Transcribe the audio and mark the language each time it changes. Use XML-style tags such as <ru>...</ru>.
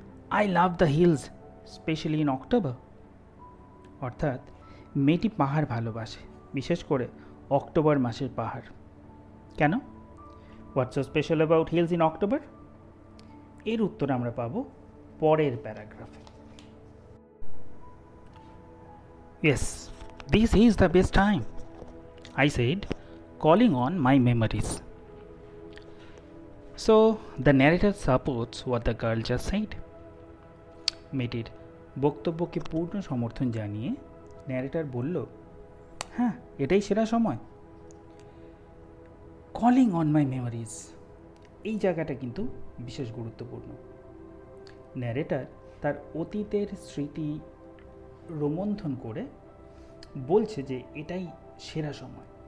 <en>I love the hills, specially in October.</en> <bn>অর্থাৎ মেয়েটি পাহাড় ভালোবাসে, বিশেষ করে অক্টোবর মাসের পাহাড়। কেন?</bn> <en>What's so special about hills in October?</en> <bn>এর উত্তর আমরা পাব পরের প্যারাগ্রাফে।</bn> <en>Yes, this is the best time, I said, calling on my memories. So, the narrator supports what the girl just said.</en> <bn>মেয়েটির বক্তব্যকে পূর্ণ সমর্থন জানিয়ে ন্যারেটর বলল, হ্যাঁ, এটাই সেরা সময়।</bn> <en>calling on my memories,</en> <bn>এই জায়গাটা কিন্তু বিশেষ গুরুত্বপূর্ণ। ন্যারেটর তার অতীতের স্মৃতি রোমন্থন করে বলছে যে এটাই সেরা সময়।</bn>